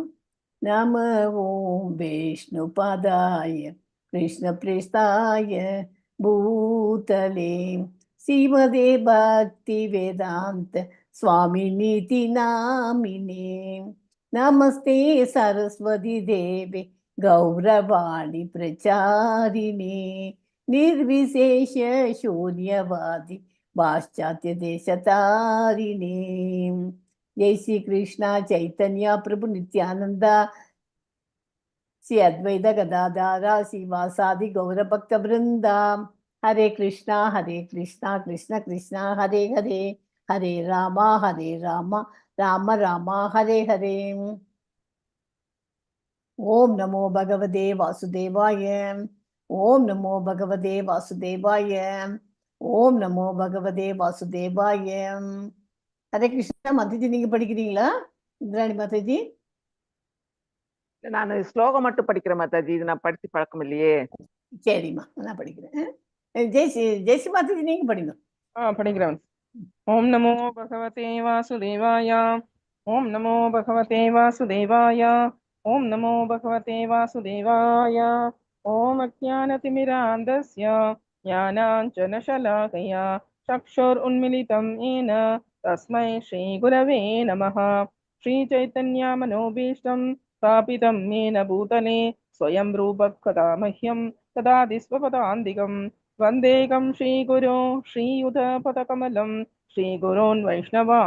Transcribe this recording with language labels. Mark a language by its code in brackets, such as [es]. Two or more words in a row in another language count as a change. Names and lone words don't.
[sa] नम ओम् विष्णु पादाय कृष्ण प्रेष्ठाय भूतले श्रीमते भक्ति वेदान्त स्वामि इति नामिने नमस्ते सरस्वति देवे गौरवाणि प्रचारिणे निर्विशेष शून्यवादी पाश्चात्य देशतारिणे जय श्री कृष्णा चैतन्य प्रभु नित्यानंद श्री अद्वैत गदाधारा श्रीवासादि गौर भक्त वृंदा हरे कृष्णा कृष्णा कृष्णा हरे हरे हरे राम राम राम हरे हरे. ओम नमो भगवते वासुदेवाय. ओम नमो भगवते वासुदेवाय. ओम नमो भगवते वासुदेवाय. हरे कृष्णा. [ta] माताजी நீங்க படிக்கிறீங்களா? இந்திராணி மாதாஜி. நான் ஸ்லோகம் மட்டும் படிக்கிறேன் மாதாஜி, இது நான் படிச்சு பழக்கம் இல்லையே. சரிம்மா, நான் படிக்கிறேன். ஜெயஸ்ரீ மாதாஜி நீங்க படிங்க. [sa] படிக்கிறேன். ओम् नमो भगवते वासुदेवाय. ओम् नमो भगवते वासुदेवाय. ओम् नमो भगवते वासुदेवाय. ओम् अज्ञानतिमिरान्धस्य ज्ञानाञ्जनशलाकया चक्षुरुन्मीलितम् येन तस्मै श्रीगुरवे नमः. श्रीचैतन्यमनोभीष्टं स्थापितं येन भूतले स्वयं रूपः कदा मह्यं ददाति स्वपदान्तिकं वन्देकं श्रीगुरो श्रीयुतपदकमलं श्रीगुरोन् वैष्णवां